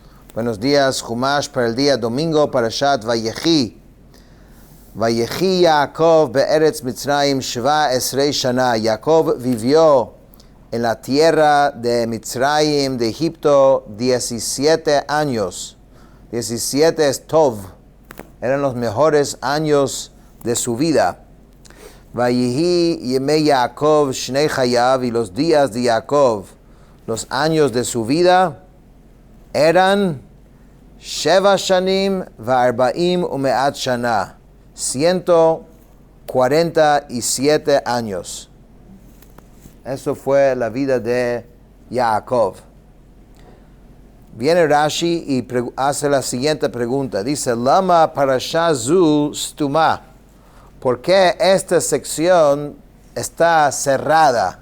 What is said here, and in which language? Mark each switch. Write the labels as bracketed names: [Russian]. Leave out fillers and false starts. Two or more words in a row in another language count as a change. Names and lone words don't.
[Spanish] Buenos días, Humash para el día domingo, Parashat Vayechi. [Hebrew] ויחי יעקב בארץ מצרים שבע עשרה שנה. [Spanish] Jacob vivió en la tierra de Mitzrayim, de Egipto, 17 años. 17 es Tov. Eran los mejores años de su vida. [Hebrew] ויהיו ימי יעקב שני חייו, [Spanish] y los días de Jacob, los años de su vida, eran [Hebrew] שבע שנים וארבעים ומאת שנה, [Spanish] 147 años. Eso fue la vida de Jacob. Viene Rashi y hace la siguiente pregunta. Dice, [Hebrew] למה פרשה זו סתומה. [Spanish] ¿Por qué esta sección está cerrada?